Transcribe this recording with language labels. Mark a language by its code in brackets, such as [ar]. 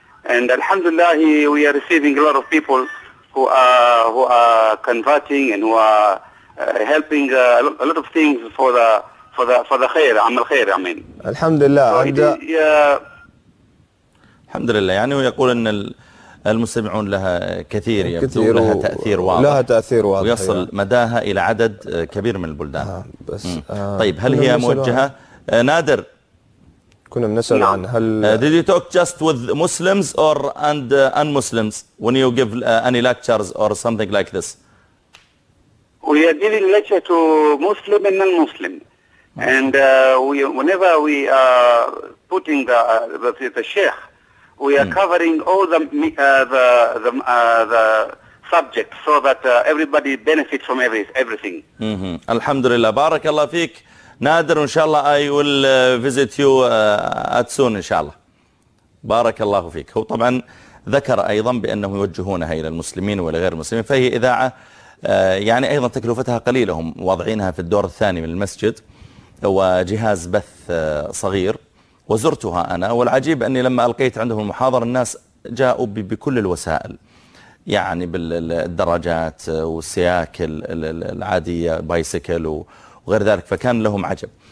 [en] And alhamdulillah, we are receiving a lot of people who are converting and who are helping a lot of things for the khair, amal khair, I mean. Alhamdulillah. [ar] Alhamdulillah, yani he يقول ان المستمعون لها كثير، كثير لها تأثير واضح، لها تأثير واضح ويصل يعني مداها إلى عدد كبير من البلدان. بس طيب هل هي موجهة نادر؟ كنا بنسأل عن هل [en] did you talk just with Muslims or and un-Muslims when you give any lectures or something like this? We are giving lecture to Muslim and non-Muslim. And whenever we are putting the sheikh, we are covering all the subject so that everybody benefits from everything. Alhamdulillah. Barakallah feek. Nader, inshallah, I will visit you at soon, inshallah. Barakallah feek. [ar] هو طبعا ذكر أيضا بأنهم يوجهونها إلى المسلمين ولغير المسلمين، فهي إذاعة يعني أيضا تكلفتها قليلة، هم وضعينها في الدور الثاني من المسجد وجهاز بث صغير. وزرتها أنا، والعجيب أني لما ألقيت عندهم المحاضرة الناس جاءوا بكل الوسائل، يعني بالدراجات والسياكل العادية، بايسيكل وغير ذلك، فكان لهم عجب.